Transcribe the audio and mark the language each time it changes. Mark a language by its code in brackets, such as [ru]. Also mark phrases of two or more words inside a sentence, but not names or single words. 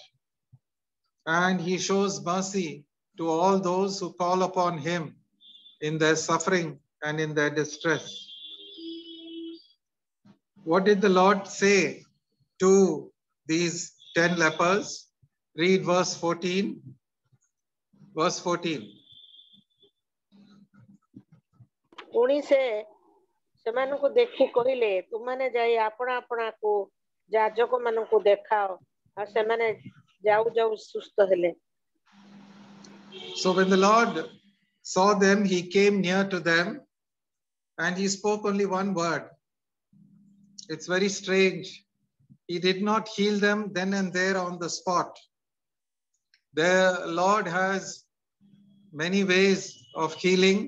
[en] And he shows mercy to all those who call upon him in their suffering and in their distress. What did the Lord say to these 10 lepers? Read verse 14. Verse 14. [or] ପୁଣି ସେ ସେମାନଙ୍କୁ ଦେଖି କହିଲେ ତୁମ୍ଭେ ଯାଇ ଆପଣା ଆପଣା କୁ ଯାଜକ ମାନଙ୍କୁ ଦେଖାଅ ଆଉ ସେମାନେ ଯାଉ ଯାଉ ସୁସ୍ଥ ହେଲେ. [en] So when the Lord saw them, he came near to them and he spoke only one word. It's very strange. He did not heal them then and there on the spot. The Lord has many ways of healing.